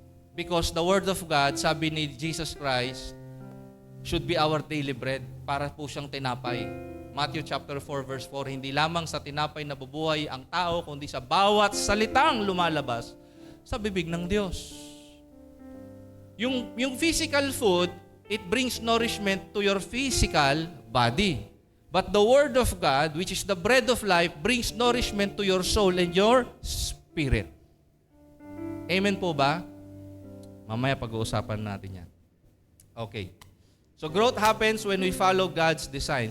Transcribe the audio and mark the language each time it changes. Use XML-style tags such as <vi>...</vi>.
<en>Because the Word of God, sabi ni Jesus Christ, should be our daily bread.</en> <tl>Para po siyang tinapay. Matthew chapter 4 verse 4, hindi lamang sa tinapay na bubuhay ang tao, kundi sa bawat salitang lumalabas sa bibig ng Diyos.</tl> <en>Yung physical food, it brings nourishment to your physical body. But the Word of God, which is the bread of life, brings nourishment to your soul and your spirit. Amen po ba? Mamaya pag-uusapan natin yan. Okay. So growth happens when we follow God's design.</en>